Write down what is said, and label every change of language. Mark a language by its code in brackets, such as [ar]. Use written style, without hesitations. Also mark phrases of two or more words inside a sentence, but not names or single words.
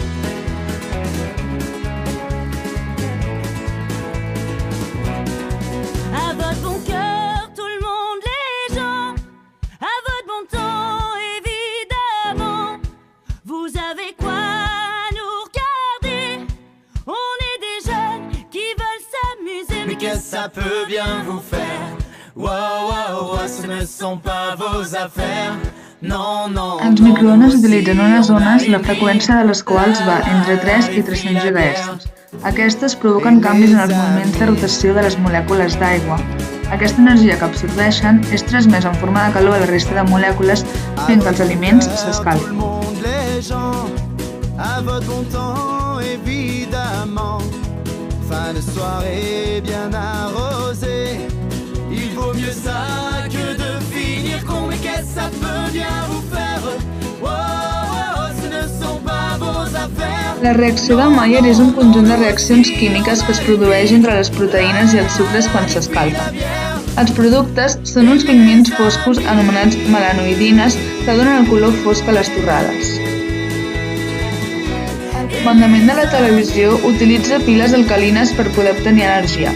[fr] À votre bon cœur, tout le monde, les gens, à votre bon temps, évidemment. Vous avez quoi à nous regarder? On est des jeunes qui veulent s'amuser. Mais qu'est-ce que ça peut bien vous faire? Wow, wow, wow, ce ne sont pas vos affaires. No, no, [ca] Els microones utilitzen unes ones la freqüència de les quals va entre 3 i 300 GHz. Aquestes provoquen canvis en els moviments de rotació de les molècules d'aigua. Aquesta energia que absorbeixen és transmesa en forma de calor a la resta de molècules fent que els aliments s'escalfin. [fr] À votre bon temps, évidemment. Fin de soirée bien arrosée. Il vaut mieux ça que de finir con. Mais qu'est-ce que ça peut bien vous faire? Oh, oh, oh, ce ne sont pas vos affaires. [ca] La reacció de Maillard és un conjunt de reaccions químiques que es produeix entre les proteïnes i els sucres quan s'escalfen. Els productes són uns pigments foscos anomenats melanoidines que donen el color fosc a les torrades. El comandament de la televisió utilitza piles alcalines per poder obtenir energia.